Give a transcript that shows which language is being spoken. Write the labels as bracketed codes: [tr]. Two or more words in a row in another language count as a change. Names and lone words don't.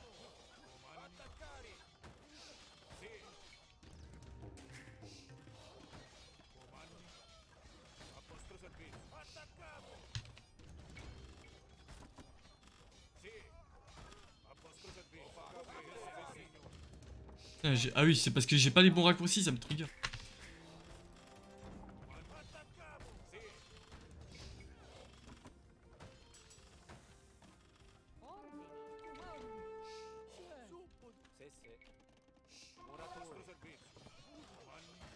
[it] Comandi. Attaccare. Sì. Comandi. A vostro servizio. Attacchiamo. Sì. A vostro servizio. Sì, signore. [fr] Putain, ah oui, c'est parce que j'ai pas les bons raccourcis, ça me trigger. [it] Attacchiamo. Sì. Stessi. A vostro Muratori. servizio. Comandi.